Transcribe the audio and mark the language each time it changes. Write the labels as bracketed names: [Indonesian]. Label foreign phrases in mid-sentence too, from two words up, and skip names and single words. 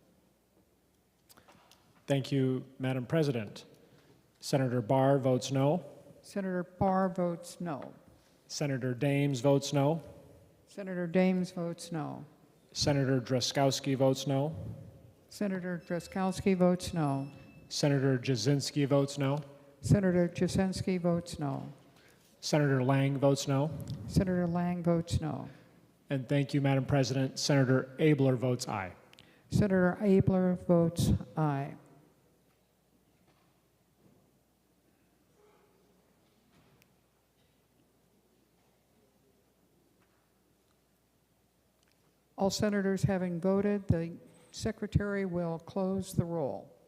[English] Thank you, Madam President. Senator Barr votes no. Senator Barr votes no. Senator Dames votes no. Senator Dames votes no. Senator Drazkowski votes no. Senator Drazkowski votes no. Senator Jasinski votes no. Senator Jasinski votes no. Senator Lang votes no. Senator Lang votes no. And thank you, Madam President. Senator Abler votes aye. Senator Abler votes aye. All senators having voted, the secretary will close the roll.